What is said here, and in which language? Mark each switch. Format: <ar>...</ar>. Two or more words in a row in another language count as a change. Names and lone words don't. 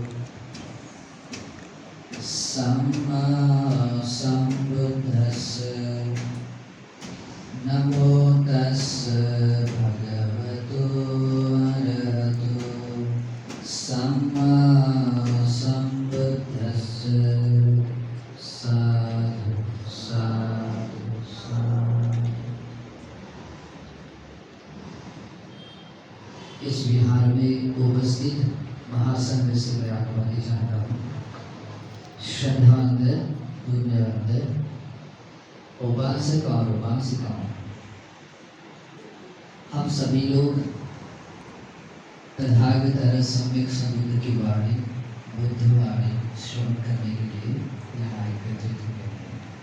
<pi>सम्मा सम्बुद्धस्स नमो तस्स भगवतो अरहतो सम्मा सम्बुद्धस्स साधु साधु साधु।</pi> <hi>इस विहार में उपस्थित महासंघ से मैं अनुमति चाहता हूँ। श्रद्धांत पुण्यवंत उपासक और उपासिकाओं, हम सभी लोग तथागत सम्यक समुद्र की वाणी बुद्धवाणी श्रवण करने के लिए यहाँ एकत्रित हुए हैं।</hi>